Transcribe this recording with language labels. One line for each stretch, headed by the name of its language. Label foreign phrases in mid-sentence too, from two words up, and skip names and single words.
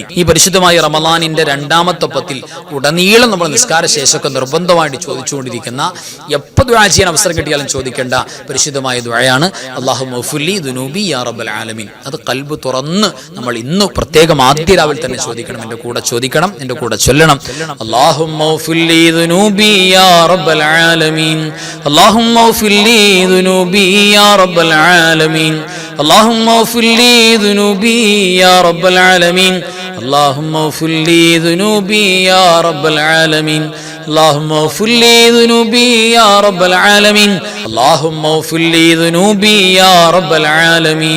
Malayalam: ഈ പരിശുദ്ധമായ റമളാനിന്റെ രണ്ടാമത്തെ 10 ഉടനീളം നമ്മൾ നിസ്കാര ശേഷമൊക്കെ നിർബന്ധമായിട്ട് ചോദിച്ചുകൊണ്ടിരിക്കുന്ന, എപ്പോൾ ദുആ ചെയ്യാൻ അവസരം കിട്ടിയാലും ചോദിക്കേണ്ട പരിശുദ്ധമായ ദുആയാണ്
Arabic: اللهم اغفر لي ذنوبي يا رب العالمين.
Malayalam: അത് ഖൽബ് തുറന്ന് നമ്മൾ ഇന്ന് പ്രത്യേകം ആദ്യ രാവിൽ തന്നെ ചോദിക്കണം. എൻ്റെ കൂടെ ചോദിക്കണം, എൻ്റെ കൂടെ ചൊല്ലണം.
Arabic: اللهم اغفر لي ذنوبي يا رب العالمين. اللهم اغفر لي ذنوبي يا رب العالمين. اللهم اغفر لي ذنوبي يا رب العالمين. اللهم اغفر لي ذنوبي يا رب العالمين. اللهم اغفر لي ذنوبي يا رب العالمين. اللهم اغفر لي ذنوبي يا رب العالمين.